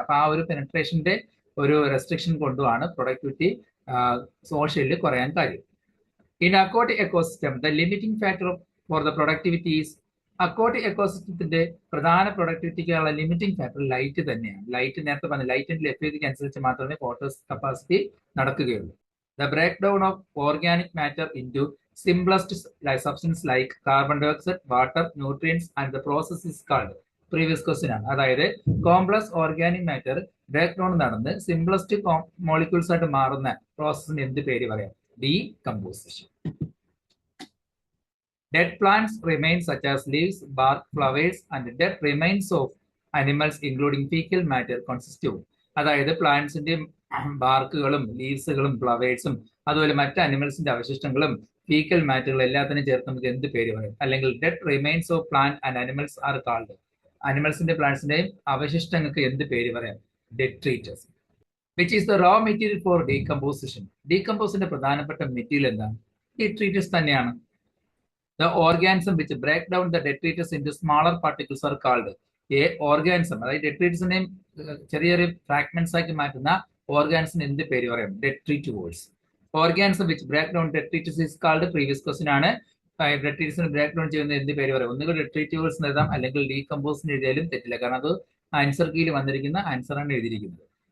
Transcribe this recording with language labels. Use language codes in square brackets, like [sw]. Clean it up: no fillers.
[ml] അപ്പൊ ആ ഒരു പെനട്രേഷന്റെ ഒരു റെസ്ട്രിക്ഷൻ കൊണ്ടുമാണ് പ്രൊഡക്ടിവിറ്റി സോഷ്യലിൽ കുറയാൻ കാര്യം. [en] in aquatic ecosystem the limiting factor for the productivity is, [ml] aquatic എക്കോസിസ്റ്റത്തിന്റെ പ്രധാന പ്രൊഡക്ടിവിറ്റിക്കുള്ള ലിമിറ്റിംഗ് ഫാക്ടർ ലൈറ്റ് തന്നെയാണ്. ലൈറ്റ് നേരത്തെ പറഞ്ഞ ലൈറ്റിന്റെ ലഭ്യതയ്ക്ക് അനുസരിച്ച് മാത്രമേ ഫോട്ടോ കപ്പാസിറ്റി നടക്കുകയുള്ളൂ. [en] The breakdown of organic matter into simplest substance like carbon dioxide, water, nutrients and the process is called, previous question ആണ്. [ml] അതായത് complex organic matter break down നടന്ന് സിംപ്ലസ്റ്റ് മോളിക്യൂൾസ് ആയിട്ട് മാറുന്ന പ്രോസസ്സിന് എന്ത് പേര് പറയാം? [en] Decomposition. Dead plants remains such as leaves, bark, flowers and dead remains of animals including fecal matter constitute. [ml] അതായത് പ്ലാന്റ്സിന്റെ ബാർക്കുകളും ലീവ്സുകളും ഫ്ലവേഴ്സും അതുപോലെ മറ്റ് അനിമൽസിന്റെ അവശിഷ്ടങ്ങളും ഫീക്കൽ മാറ്ററുകൾ എല്ലാത്തിനും ചേർത്ത് നമുക്ക് എന്ത് പേര് പറയും? അല്ലെങ്കിൽ [en] dead remains of plant and animals are called, [ml] അനിമൽസിന്റെ പ്ലാന്റ്സിന്റെയും അവശിഷ്ടങ്ങൾക്ക് എന്ത് പേര് പറയാം? ഡെട്രീറ്റസ്. [en] Which is the raw material for decomposition? [ml] ഡീകമ്പോസിന്റെ പ്രധാനപ്പെട്ട മെറ്റീരിയൽ എന്താണ്? ഡെട്രീറ്റസ് തന്നെയാണ്. [en] The organism which break down the detritus into smaller particles are called a organism. [ml] അതായത് ഡെട്രീറ്റസിനെയും ചെറിയ ചെറിയ ഫ്രാഗ്മെന്റ്സ് ആക്കി മാറ്റുന്ന ഓർഗാനിസം എന്ത് പേര് പറയാം? ഡെട്രിറ്റുവേഴ്സ്. [en] organism which break down detritus is called, [ml] previous question ആണ്. ഡെട്രീറ്റസിന് ബ്രേക്ക് ഡൗൺ ചെയ്യുന്ന എന്ത് പേര് പറയാം? ഒന്നുകിൽ ഡെട്രിറ്റുവേഴ്സ് എഴുതാം അല്ലെങ്കിൽ ഡീകമ്പോസിന് എഴുതിയാലും തെറ്റില്ല, കാരണം അത് ആൻസർ കീയിൽ വന്നിരിക്കുന്ന ആൻസർ ആണ് എഴുതിയിരിക്കുന്നത്.